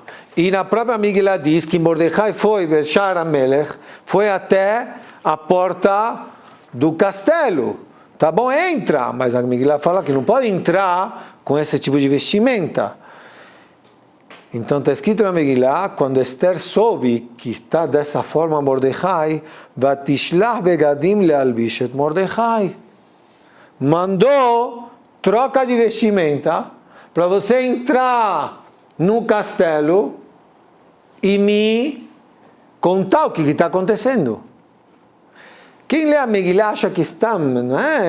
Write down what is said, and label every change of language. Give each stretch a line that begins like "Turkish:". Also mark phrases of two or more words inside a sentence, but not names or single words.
Portuguese: E na própria Megillah diz que Mordecai foi,
Hebrew: בשער המלך,
Portuguese: foi até a porta do castelo. Tá bom, entra, mas a Megillah fala que não pode entrar com esse tipo de vestimenta. Então está escrito na Megillah, quando Esther soube que está dessa forma Mordecai,
Hebrew: ותשלח בגדים להלביש את מרדכי.
Portuguese: Mandou troca de vestimenta para você entrar no castelo e me contar o que está acontecendo. Quem lê a Megillah acha que está, não é?